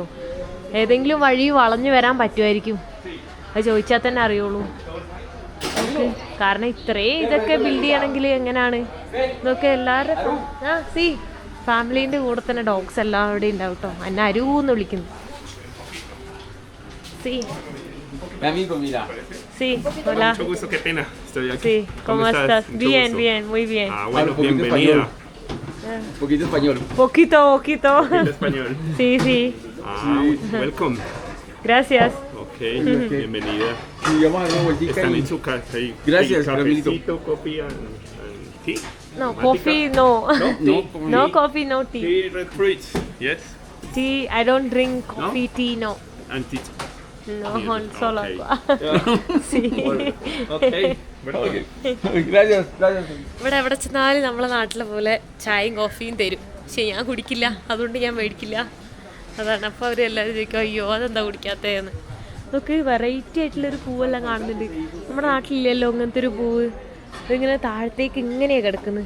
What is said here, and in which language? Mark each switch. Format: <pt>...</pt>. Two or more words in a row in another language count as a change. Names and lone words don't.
<ml>ഏതെങ്കിലും വഴി വളഞ്ഞു വരാൻ പറ്റുമായിരിക്കും. അത് ചോദിച്ചാൽ തന്നെ അറിയുള്ളൂ. കാരണം ഇത്രയും ഇതൊക്കെ ബിൽഡ് ചെയ്യണമെങ്കിൽ എങ്ങനെയാണ് ഇതൊക്കെ? എല്ലാവരും ഫാമിലീൻ്റെ കൂടെ തന്നെ ഡോഗ്സ് എല്ലാം അവിടെ ഉണ്ടാവും കേട്ടോ. എന്നെ അരൂന്ന് വിളിക്കുന്നു.</ml> <es>Hola. Mucho gusto, qué pena. Estoy aquí. Sí, ¿cómo estás? Bien, bien, muy bien. Bueno, bienvenida. Poquito español. Poquito. Poquito español. Sí.</es> <en>Welcome.</en> <es>Gracias. Ok, bienvenida. Sí, vamos a dar una vueltica. Están y... en su casa. Gracias, Ramilito. Cafecito,</es> <en>coffee and tea. No, coffee, no. No coffee, no tea. Tea, red fruits. Yes. Tea, I don't drink coffee, tea, no. And tea.</en> <es>No, solo</es> <en>Okay.</en> <es>agua. Sí.</es> <en>Okay.</en> <es>Gracias.</es> <ml>ഇവിടെ എവിടെ ചെന്നാലും നമ്മളെ നാട്ടിലെ പോലെ ചായയും കോഫിയും തരും. പക്ഷെ ഞാൻ കുടിക്കില്ല, അതുകൊണ്ട് ഞാൻ മേടിക്കില്ല. അതാണ്. അപ്പോൾ അവരെല്ലാവരും ചോദിക്കും, അയ്യോ അതെന്താ കുടിക്കാത്തതെന്ന്. നമുക്ക് വെറൈറ്റി ആയിട്ടുള്ളൊരു പൂവെല്ലാം കാണുന്നുണ്ട്. നമ്മുടെ നാട്ടിലില്ലല്ലോ അങ്ങനത്തെ ഒരു പൂവ്. ഇതിങ്ങനെ താഴത്തേക്ക് ഇങ്ങനെയാണ് കിടക്കുന്നത്.</ml>